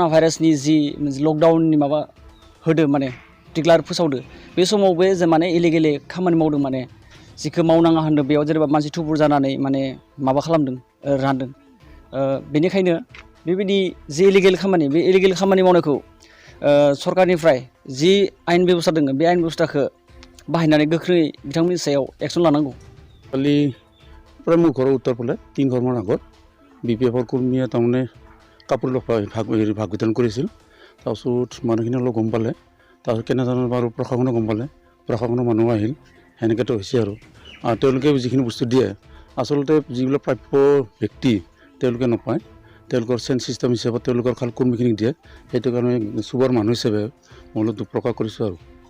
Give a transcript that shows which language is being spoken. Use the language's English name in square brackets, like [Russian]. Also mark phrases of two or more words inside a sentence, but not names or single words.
[Bodo] भाइरासनि जि लकडाउननि माबा होदो माने डिक्लार फोसावदो बे समावबो जे माने इलिगेलि खामानि मावदों माने जिखौ मावनाङा होनदों बेयाव जेनेबा मानसि थुबुर जानानै माने माबा खालामदों रानदों बेनिखायनो बेबायदि जि इलिगेल खामानि बे इलिगेल खामानि मावनायखौ सरकारनिफ्राय जि आयेन बेबस्था दङ बे आयेन बेबस्थाखौ बाहायनानै गोख्रै बिथांमोननि सायाव एक्सन लानांगौ [Assamese] কালি প্ৰায় মোৰ ঘৰৰ উত্তৰ ফালে 3 ঘৰমান আগত বিপিএফৰ কৰ্মীয়ে তাৰমানে কাপোৰ ভাগ বিতৰণ কৰিছিল তাৰপিছত মানুহখিনি অলপ গম পালে তাৰপিছত কেনেধৰণৰ বাৰু প্ৰশাসনে গম পালে প্ৰশাসনৰ মানুহ আহিল সেনেকৈতো হৈছে আৰু তেওঁলোকে যিখিনি বস্তু দিয়ে আচলতে যিবিলাক প্ৰাপ্য ব্যক্তি তেওঁলোকে নাপায় তেওঁলোকৰ [English] chain system [Assamese] হিচাপত তেওঁলোকৰ খাল কৰ্মীখিনিক দিয়ে সেইটো কাৰণে চুবৰ মানুহ হিচাপে মই অলপ দুখ প্ৰকাশ কৰিছোঁ আৰু